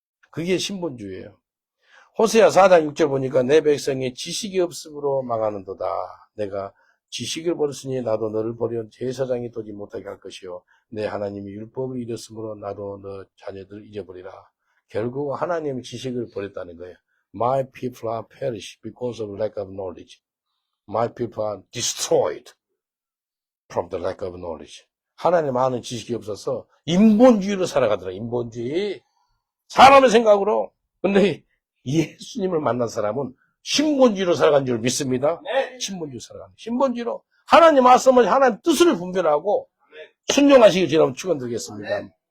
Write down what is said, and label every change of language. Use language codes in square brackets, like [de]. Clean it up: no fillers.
[ko] 그게 신본주의예요. 호세아 4장 6절 보니까 내 백성이 지식이 없음으로 망하는도다. 내가 지식을 버렸으니 나도 너를 버려 제사장이 되지 못하게 할 것이요. 내 하나님이 율법을 잃었으므로 나도 너 자녀들을 잊어버리라. 결국 하나님의 지식을 버렸다는 거예요. [en] My people are perished because of lack of knowledge. My people are destroyed from the lack of knowledge. [ko] 하나님 아는 지식이 없어서 인본주의로 살아가더라. 인본주의. 사람의 생각으로. 근데 예수님을 만난 사람은 신본주의로 살아간 줄 믿습니다. 신본주의로 살아가는. 신본주의로 하나님 말씀을 하나님 뜻을 분별하고 순종하시길 저는 축원드리겠습니다.